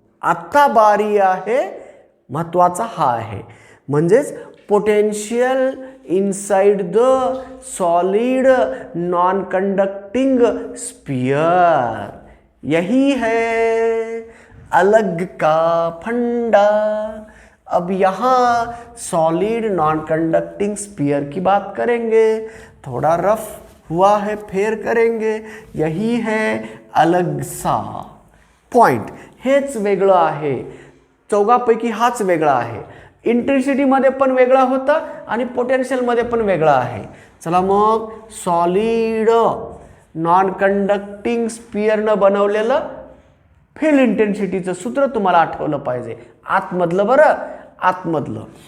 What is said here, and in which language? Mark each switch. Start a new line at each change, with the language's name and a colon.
Marathi: आता बारी आहे, महत्वाचा हा आहे, म्हणजेच potential inside the solid non conducting sphere,
Hindi: यही है अलग का फंडा। अब यहाँ सॉलिड नॉन कंडक्टिंग स्फीयर की बात करेंगे, थोड़ा रफ हुआ है, फेर करेंगे। यही है अलग सा पॉइंट,
Marathi: हेच वेगळं आहे, चौघापैकी हाच वेगळा आहे। इंटेन्सिटी मध्ये पण वेगळा होता आणि पोटेन्शियल मध्ये पण वेगळा आहे। चला मग सॉलिड नॉन कंडक्टिंग स्फीयरनं बनवलेलं फील्ड इंटेन्सिटीचं सूत्र तुम्हाला आठवलं पाहिजे, आतमधलं बरं, आतमधलं।